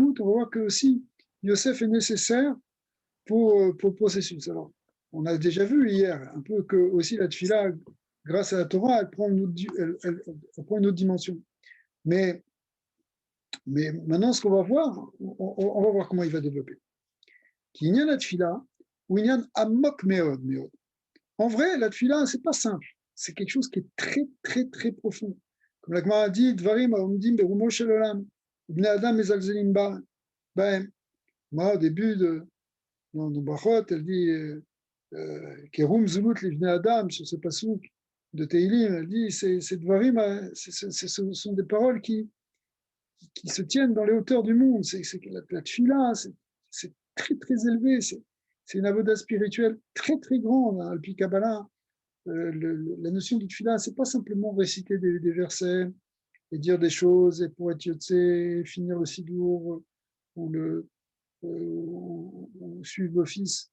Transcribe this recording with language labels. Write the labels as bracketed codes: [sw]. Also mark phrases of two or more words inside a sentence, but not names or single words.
[fr] On va voir que aussi Yosef est nécessaire pour le processus. Alors, on a déjà vu hier un peu que aussi la Tfila, grâce à la Torah, elle prend une autre dimension. Mais Mais maintenant, ce qu'on va voir, on va voir comment il va développer. Qu'il y a la tfila, ou il y a un [he] עמוק מאוד, מאוד. [fr] En vrai, la tfila, c'est pas simple. C'est quelque chose qui est très, très, très profond. Comme la Gemara a dit, [he] דברים העומדים ברומו של עולם, בני אדם מזלזלים בה. [fr] Ben, moi, au début dans Brachot, elle dit [he] כרום זולות לבני אדם, [fr] sur ce passouk de Teilim, elle dit c'est Dvarim, ce sont des paroles qui se tiennent dans les hauteurs du monde. C'est la tfila, c'est très, très élevé. C'est une avoda spirituelle très, très grande. Hein, [he] על פי קבלה, [fr] la notion de tfila, c'est pas simplement réciter des versets et dire des choses et pour être yotzé, finir le sidour ou suivre l'office.